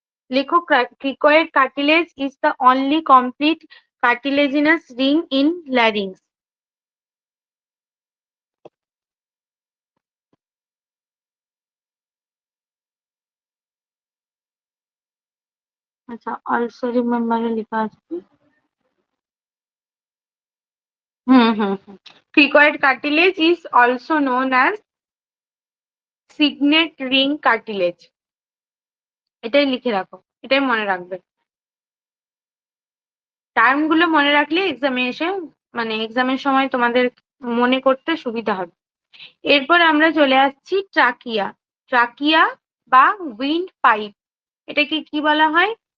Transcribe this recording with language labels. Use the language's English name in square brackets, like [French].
[English] লেখো, cricoid cartilage is the only complete cartilaginous ring in larynx. [Bangla] আচ্ছা [English] also remember [Bangla] এ লেখা আছে। [English] cricoid cartilage is also known as signet ring cartilage. [Bangla] এটাই লিখে রাখো, এটাই মনে রাখবে, টার্ম গুলো মনে রাখলে এক্সামে এসে মানে এক্সামের সময় তোমাদের মনে করতে সুবিধা হবে। এরপর আমরা চলে আসছি ট্রাকিয়া, ট্রাকিয়া বা উইন্ড পাইপ, এটাকে কি বলা হয়?